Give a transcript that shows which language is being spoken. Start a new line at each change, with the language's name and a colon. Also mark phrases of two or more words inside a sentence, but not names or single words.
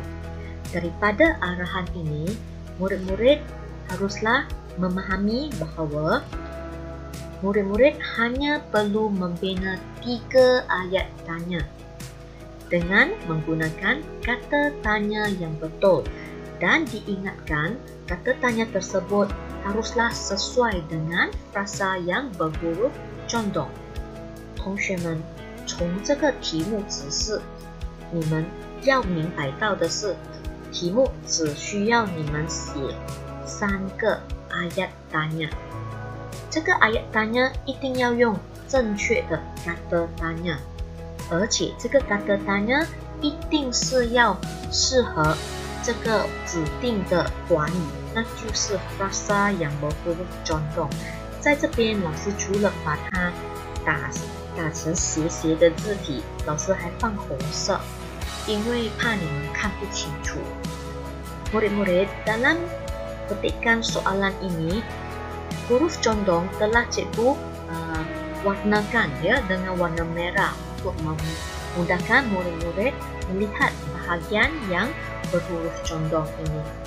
Malay: Daripada arahan ini, murid-murid haruslah memahami bahawa murid-murid hanya perlu membina 3 ayat tanya dengan menggunakan kata tanya yang betul, dan diingatkan kata tanya tersebut haruslah sesuai dengan frasa yang berhuruf condong.
Chinese: 同学们，从这个题目指示，你们要明白到的是，题目只需要你们写3个
Malay: ayat tanya。
Chinese: 这个
Malay: ayat tanya
Chinese: 一定要用正确的
Malay: kata tanya，
Chinese: 而且这个
Malay: kata tanya
Chinese: 一定是要适合这个指定的短语，那就是
Malay: frasa yang berhuruf condong。
Chinese: 在这边，老师除了把它打成斜斜的字体，老师还放红色，因为怕你们看不清楚。
Malay: Murid-murid, dalam petikan soalan ini, huruf condong telah cikgu warnakan ya dengan warna merah untuk memudahkan murid-murid melihat bahagian yang berhuruf condong ini.